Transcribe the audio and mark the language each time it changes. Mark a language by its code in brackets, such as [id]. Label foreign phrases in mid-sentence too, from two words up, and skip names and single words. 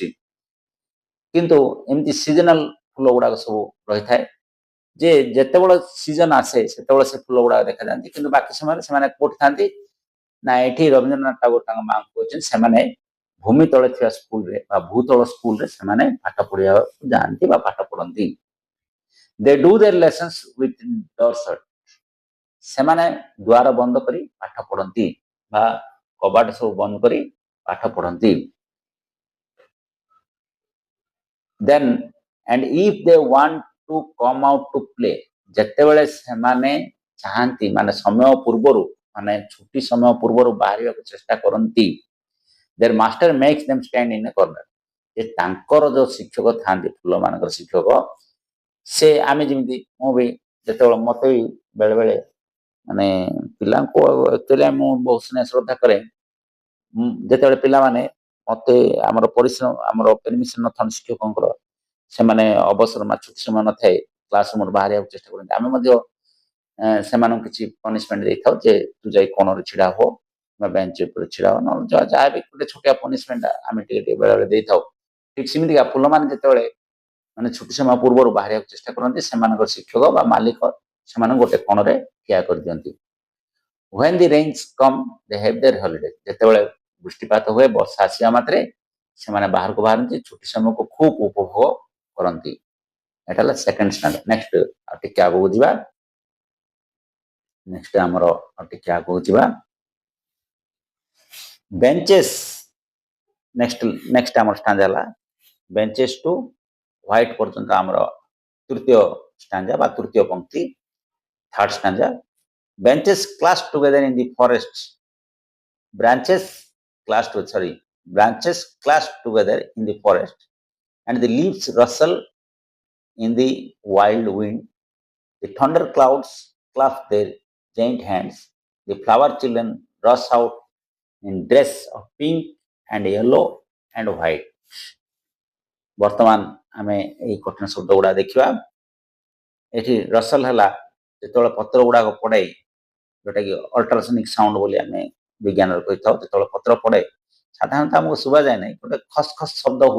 [or] କିନ୍ତୁ ଏମିତି ସିଜନାଲ ଫୁଲ ଗୁଡାକ ସବୁ ରହିଥାଏ, ଯେ ଯେତେବେଳେ ସିଜନ ଆସେ ସେତେବେଳେ ସେ ଫୁଲ ଗୁଡାକ ଦେଖାଯାଆନ୍ତି, କିନ୍ତୁ ବାକି ସମୟରେ ସେମାନେ କୋଉଠି ଥାନ୍ତି ନା ଏଠି ରବୀନ୍ଦ୍ରନାଥ ଟାଗୋର ତାଙ୍କ ମାଆଙ୍କୁ କହିଛନ୍ତି ସେମାନେ ଭୂମି ତଳେ ଥିବା ସ୍କୁଲରେ ବା ଭୂତଳ ସ୍କୁଲରେ ସେମାନେ ପାଠ ପଢିବାକୁ ଯାଆନ୍ତି ବା ପାଠ ପଢନ୍ତି। [en] they do their lessons with door shut, [or] ସେମାନେ ଦ୍ୱାର ବନ୍ଦ କରି ପାଠ ପଢନ୍ତି ବା କବାଟ ସବୁ ବନ୍ଦ କରି ପାଠ ପଢନ୍ତି। [en] ଦେନ୍ and if they want to come out to play, [or] ଯେତେବେଳେ ସେମାନେ ଚାହାନ୍ତି ମାନେ ସମୟ ପୂର୍ବରୁ ମାନେ ଛୁଟି ସମୟ ପୂର୍ବରୁ ବାହାରିବାକୁ ଚେଷ୍ଟା କରନ୍ତି, [en] their master makes them stand in a corner, [or] ଯେ ତାଙ୍କର ଯେଉଁ ଶିକ୍ଷକ ଥାଆନ୍ତି, ଫୁଲମାନଙ୍କର ଶିକ୍ଷକ, ସେ ଆମେ ଯେମିତି ମୁଁ ବି ଯେତେବେଳେ ମୋତେ ବି ବେଳେବେଳେ ମାନେ ପିଲାଙ୍କୁ ଆକ୍ଚୁଆଲି ମୁଁ ବହୁତ ସ୍ନେହ ଶ୍ରଦ୍ଧା କରେ। ଯେତେବେଳେ ପିଲାମାନେ ମୋତେ ଆମର ପରିଶ୍ରମ ଆମର ପରମିଶନ ନଥାନ୍ତି ଶିକ୍ଷକଙ୍କର, ସେମାନେ ଅବସର ଛୁଟି ସମୟ ନଥାଏ, କ୍ଲାସ ରୁମରୁ ବାହାରିବାକୁ ଚେଷ୍ଟା କରନ୍ତି, ଆମେ ମଧ୍ୟ ସେମାନଙ୍କୁ କିଛି ପନିଶମେଣ୍ଟ ଦେଇଥାଉ ଯେ ତୁ ଯାଇ କୋଣରେ ଛିଡ଼ା ହୋ ବା ବେଞ୍ଚ ଉପରେ ଛିଡ଼ା ହୋ, ନହେଲେ ଯାହା ବି ଗୋଟେ ଛୋଟିଆ ପନିଶମେଣ୍ଟ ଆମେ ଟିକେ ବେଳେବେଳେ ଦେଇଥାଉ। ଠିକ୍ ସେମିତିକା ଫୁଲମାନେ ଯେତେବେଳେ ମାନେ ଛୁଟି ସମୟ ପୂର୍ବରୁ ବାହାରିବାକୁ ଚେଷ୍ଟା କରନ୍ତି, ସେମାନଙ୍କର ଶିକ୍ଷକ ବା ମାଲିକ ସେମାନଙ୍କୁ ଗୋଟେ କୋଣରେ ଠିଆ କରିଦିଅନ୍ତି। [en] when the rains come they have their holidays, [or] ଯେତେବେଳେ ବୃଷ୍ଟିପାତ ହୁଏ, ବର୍ଷା ଆସିବା ମାତ୍ରେ ସେମାନେ ବାହାରକୁ ବାହାରନ୍ତି, ଛୁଟି ସମୟକୁ ଖୁବ୍ ଉପଭୋଗ କରନ୍ତି। ଏଟା ହେଲା [en] second standard. [or] ନେକ୍ସଟ ଆଉ ଟିକେ ଆଗକୁ ଯିବା। ନେକ୍ସଟ ଆମର ଆଉ ଟିକେ ଆଗକୁ ଯିବା। ବେଞ୍ଚେସ୍। ନେକ୍ସଟ ଆମର ଷ୍ଟାଞ୍ଜା ହେଲା [en] benches to white [or] ପର୍ଯ୍ୟନ୍ତ ଆମର ତୃତୀୟ ଷ୍ଟାଞ୍ଜା ବା ତୃତୀୟ ପଂକ୍ତି। [en] third stanza. benches clustered together in the forest, branches clustered together in the forest, and the leaves rustle in the wild wind. The thunder clouds clap their giant hands. The flower children rush out in dress of pink and yellow and white. [or] ବର୍ତ୍ତମାନ ଆମେ ଏହି କଠିନ ଶବ୍ଦ ଗୁଡା ଦେଖିବା। ଏଠି ରସଲ ହେଲା ଯେତେବେଳେ ପତ୍ର ଗୁଡାକ ପଡେ, ଯୋଉଟାକି [en] ultrasonic sound [or] ବୋଲି ଆମେ ବିଜ୍ଞାନରେ କହିଥାଉ। ଯେତେବେଳେ ପତ୍ର ପଡେ ସାଧାରଣତଃ ଆମକୁ ଶୁଭାଯାଏ ନାହିଁ, ଗୋଟେ ଖସ ଖସ ଶବ୍ଦ ହୁଏ।